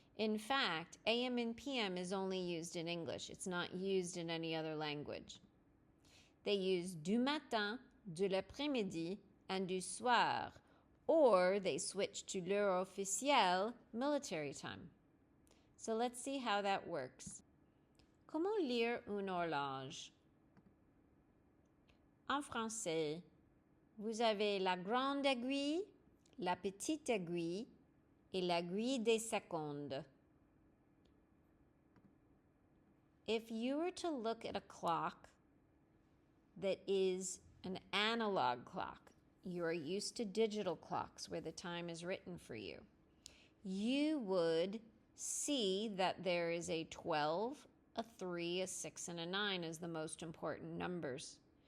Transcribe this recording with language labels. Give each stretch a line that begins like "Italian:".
English: In fact, AM and PM is only used in English. It's not used in any other language. They use
French: du matin, de l'après-midi,
English: and
French: du soir,
English: or they switch to
French: l'heure officielle,
English: military time. So let's see how that works.
French: Comment lire une horloge? En français, vous avez la grande aiguille, la petite aiguille et l'aiguille des secondes.
English: If you were to look at a clock that is an analog clock, you are used to digital clocks where the time is written for you, you would see that there is a 12, a 3, a 6, and a 9 as the most important numbers.